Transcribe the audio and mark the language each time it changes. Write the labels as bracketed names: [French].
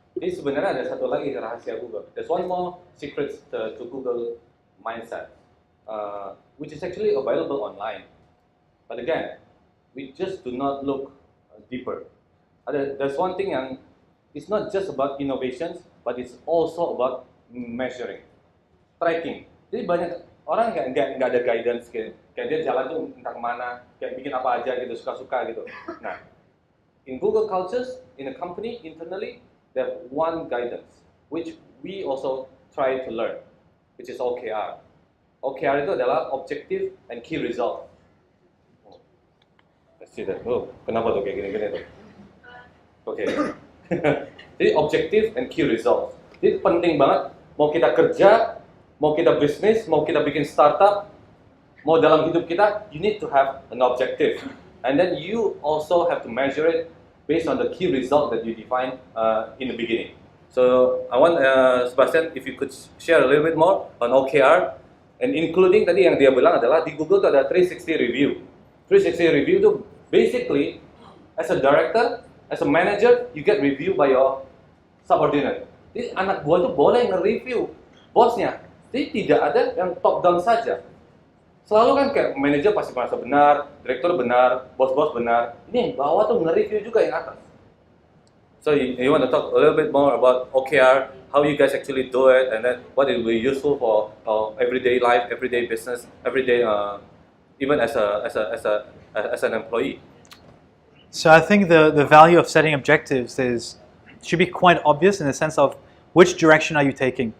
[Indonesian] Ini sebenarnya ada satu lagi rahasia Google. [English] There's one more secret to Google mindset, which is actually available online. But again, we just do not look deeper. There's one thing [Indonesian] yang [English] it's not just about innovations, but it's also about measuring, tracking. [Indonesian] Jadi banyak orang nggak ada guidance kayak dia jalan tuh entah kemana, kayak bikin apa aja gitu, suka-suka gitu. Nah, [English] in Google cultures, in a company internally, they have one guidance, which we also try to learn, which is OKR. [Indonesian] OKR itu adalah [English] objective and key result. Let's see that. [Indonesian] Kenapa tuh kayak gini-gini tuh? Oke. Jadi [English] objective and key result. [Indonesian] Jadi penting banget. Mau kita kerja, mau kita bisnis, mau kita bikin startup, mau dalam hidup kita, [English] you need to have an objective. And then you also have to measure it based on the key result that you define in the beginning. So I want Sebastian, if you could share a little bit more on OKR, and including [Indonesian] tadi yang dia bilang adalah di Google tuh ada [English] 360 review. 360 review [Indonesian] tuh [English] basically, as a director, as a manager, you get review by your subordinate. [Indonesian] Jadi anak buah tuh boleh nge-review bosnya. Jadi tidak ada yang top down saja. Selalu kan kayak manajer pasti merasa benar, direktur benar, bos-bos benar. Ini yang bawah tuh nge-review juga yang atas. [English] So you want to talk a little bit more about OKR, how you guys actually do it, and then what it will be useful for everyday life, everyday business, everyday even as an employee. So I think the value of setting objectives should be quite obvious in the sense of which direction are you taking?